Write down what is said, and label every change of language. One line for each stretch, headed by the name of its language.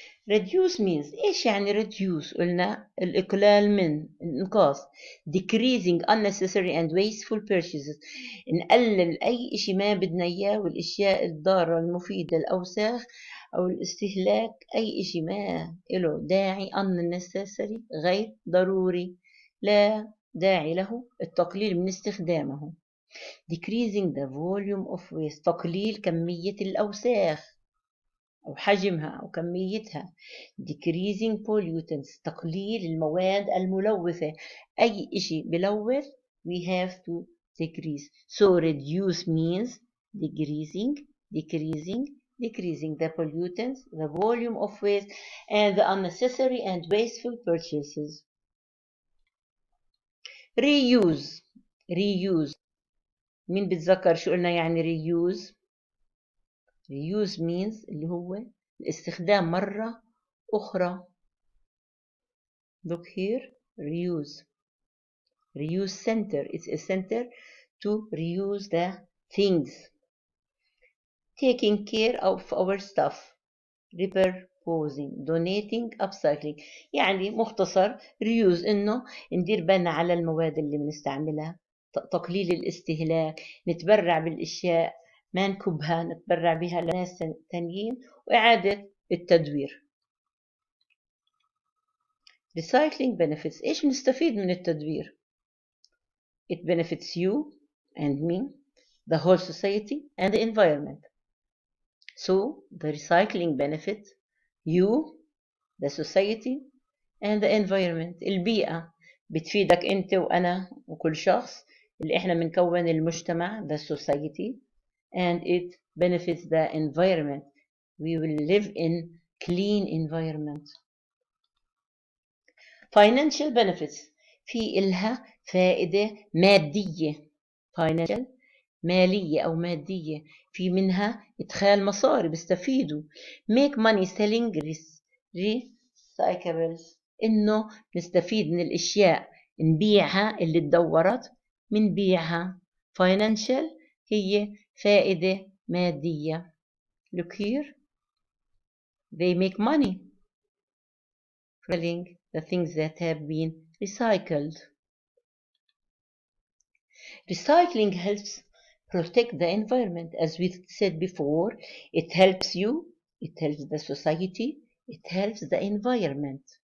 English: reduce means
Arabic: إيش يعني reduce؟ قلنا الإقلال من الإنقاص.
English: decreasing unnecessary and wasteful purchases.
Arabic: نقلل أي إشي ما بدنا إياه والإشياء الضارة المفيدة الأوساخ أو الاستهلاك أي إشي ما له داعي unnecessary غير ضروري لا داعي له التقليل من استخدامه.
English: decreasing the volume of waste
Arabic: تقليل كمية الأوساخ أو حجمها أو كميتها.
English: decreasing pollutants
Arabic: تقليل المواد الملوثة. أي إشي بلوث
English: we have to decrease. So reduce means decreasing, decreasing, decreasing the pollutants, the volume of waste, and the unnecessary and wasteful purchases. reuse reuse
Arabic: مين بتذكر شو قلنا يعني reuse؟
English: reuse means
Arabic: اللي هو الاستخدام مرة أخرى.
English: look here reuse reuse center it's a center to reuse the things. Taking care of our stuff. repurposing, donating, upcycling.
Arabic: يعني مختصر reuse إنه ندير بالنا على المواد اللي بنستعملها، تقليل الاستهلاك، نتبرع بالأشياء، ما نكبها، نتبرع بها لناس تانيين، وإعادة التدوير.
English: recycling benefits.
Arabic: إيش بنستفيد من التدوير؟
English: It benefits you and me, the whole society and the environment. So the recycling benefits you, the society and the environment.
Arabic: البيئة بتفيدك أنت وأنا وكل شخص اللي إحنا بنكون المجتمع,
English: the society, and it benefits the environment. We will live in clean environment. Financial benefits.
Arabic: في إلها فائدة مادية. financial مالية أو مادية. في منها إدخال مصاري بيستفيدوا.
English: make money selling recyclables.
Arabic: إنه نستفيد من الأشياء نبيعها اللي تدورت منبيعها. financial هي فائدة مادية.
English: look here, they make money selling the things that have been recycled. Recycling helps protect the environment. As we said before, it helps you, it helps the society, it helps the environment.